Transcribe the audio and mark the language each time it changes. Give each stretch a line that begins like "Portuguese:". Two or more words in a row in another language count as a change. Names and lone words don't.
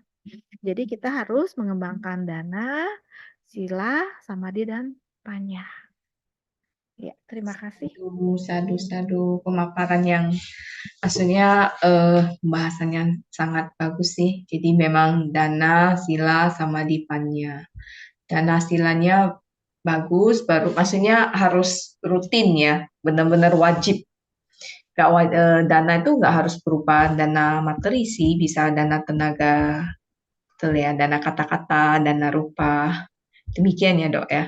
Indonesian: Jadi kita harus mengembangkan dana, sila, samadhi, dan panya. Ya, terima kasih. Sadu. Pemaparan yang maksudnya pembahasannya sangat bagus sih. Jadi memang dana, sila, samadhi, panya. Dana silanya bagus, baru maksudnya harus rutin ya, benar-benar wajib. Dana itu nggak harus berupa dana materi sih, bisa dana tenaga, betul ya, dana kata-kata, dana rupa. Demikian ya dok ya.